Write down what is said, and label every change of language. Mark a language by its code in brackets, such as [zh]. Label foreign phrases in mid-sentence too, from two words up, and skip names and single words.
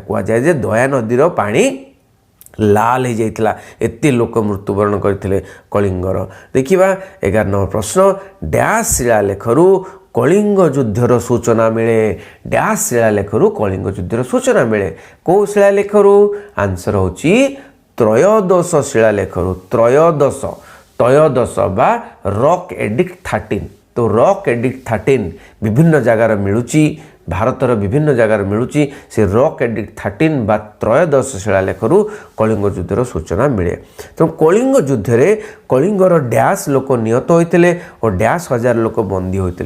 [or] କହୁଏ ଯେ ଦୟା ନଦୀର ପାଣି [hi] लाल हो जाता [or] ଏତେ ଲୋକ ମୃତ୍ୟୁବରଣ କରତେ କଳିଙ୍ଗର। ଦେଖିବା 11 ନମ୍ବର ପ୍ରଶ୍ନ ଡ୍ୟାସ ଶିଳାଲେଖରୁ କଳିଙ୍ଗ ଯୁଦ୍ଧର ସୂଚନା ମିଳେ ଡ୍ୟାସ ଶିଳାଲେଖରୁ କଳିଙ୍ଗ ଯୁଦ୍ଧର ସୂଚନା ମିଳେ କଉ ଶିଳାଲେଖରୁ ଆନ୍ସର ହଉଛି ତ୍ରୟୋଦଶ ଶିଳାଲେଖରୁ ତ୍ରୟୋଦଶ ବା [en] rock edict [or] 13। तो [en] rock edict [or] 13 ବିଭିନ୍ନ ଜାଗାରେ ମିଳୁଛି ଭାରତର ବିଭିନ୍ନ ଜାଗାରେ ମିଳୁଛି ସେ [en] rock edict [or] 13 ବା ତ୍ରୟୋଦଶ ଶିଳାଲେଖରୁ କଳିଙ୍ଗ ଯୁଦ୍ଧର ସୂଚନା ମିଳେ। ତୋ କଳିଙ୍ଗ ଯୁଦ୍ଧ ରେ କଳିଙ୍ଗର ଡ୍ୟାସ ଲୋକ ନିହତ ହୋତେ ଔର ଡ୍ୟାସ ହଜାର ଲୋକ ବନ୍ଦୀ ହୋତେ।